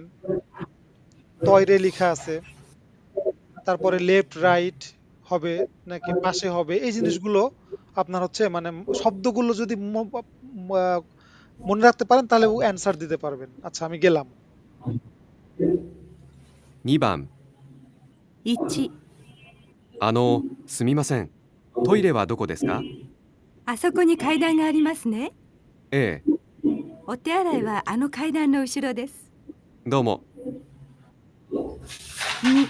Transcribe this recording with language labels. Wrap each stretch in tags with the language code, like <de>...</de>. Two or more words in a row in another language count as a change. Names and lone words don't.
<bn>টয়রে লেখা আছে, তারপরে</bn> <en>left right</en> <bn>হবে নাকি পাশে হবে, এই জিনিসগুলো আপনার হচ্ছে মানে শব্দগুলো যদি মনে রাখতে পারেন তাহলে অ্যান্সার দিতে পারবেন। আচ্ছা, আমি গেলাম।</bn> <ja>2 番 1、すみません、トイレはどこですか？あそこに階段がありますね。ええ、お手洗いはあの階段の後ろです。どうも。 2、</ja>